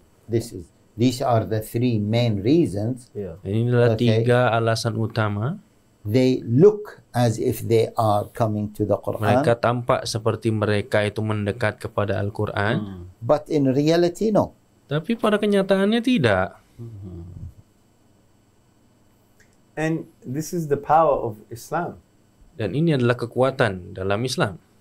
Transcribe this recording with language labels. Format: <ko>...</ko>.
<en>These are the three main reasons.</en> <id>Ini adalah tiga alasan utama.</id> <en>They look as if they are coming to the Quran.</en> <id>Mereka tampak seperti mereka itu mendekat kepada Al-Quran.</id> <en>But in reality, no.</en> <id>Tapi pada kenyataannya tidak.</id> <en>And this is the power of Islam.</en> <id>Dan ini adalah kekuatan dalam Islam.</id>